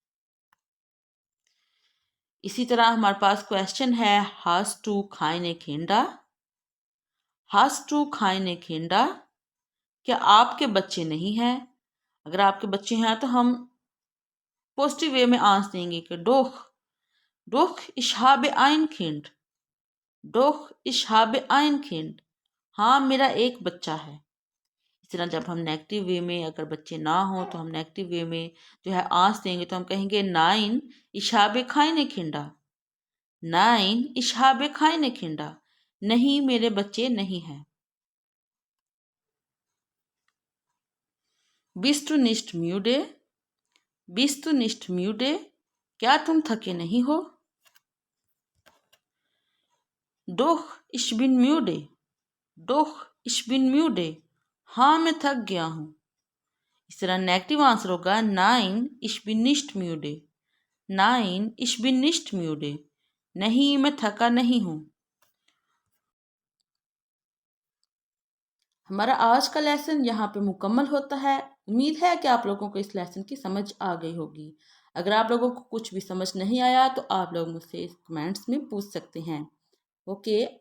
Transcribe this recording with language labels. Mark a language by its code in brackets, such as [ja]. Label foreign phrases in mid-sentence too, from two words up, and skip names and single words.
[hi] इसी तरह हमारे पास क्वेश्चन है [de] Hast du keine Kinder, Hast du keine Kinder, [hi] क्या आपके बच्चे नहीं हैं। अगर आपके बच्चे हैं तो हम [en] positive way [hi] में आंसर देंगे कि [de] Doch, doch ich habe ein Kind, Doch ich habe ein Kind, [hi] हाँ मेरा एक बच्चा है। इस तरह जब हम [en] negative way [hi] में अगर बच्चे ना हो तो हम [en] negative way [hi] में जो है आंसर देंगे तो हम कहेंगे नाइन [de] ich habe keine Kinder, [hi] नाइन [de] ich habe keine Kinder, [hi] नहीं मेरे बच्चे नहीं हैं। [de] bist du nicht müde, bist du nicht müde, [hi] क्या तुम थके नहीं हो। [de] डोह ich bin müde, डोह ich bin müde, [hi] हाँ मैं थक गया हूँ। इस तरह [en] negative answer [de] होगा नाइन ich bin nicht müde, नाइन ich bin nicht müde, [hi] नहीं मैं थका नहीं हूँ। हमारा आज का लेसन यहाँ पे मुकम्मल होता है। उम्मीद है कि आप लोगों को इस लेसन की समझ आ गई होगी। अगर आप लोगों को कुछ भी समझ नहीं आया तो आप लोग मुझसे कमेंट्स में पूछ सकते हैं।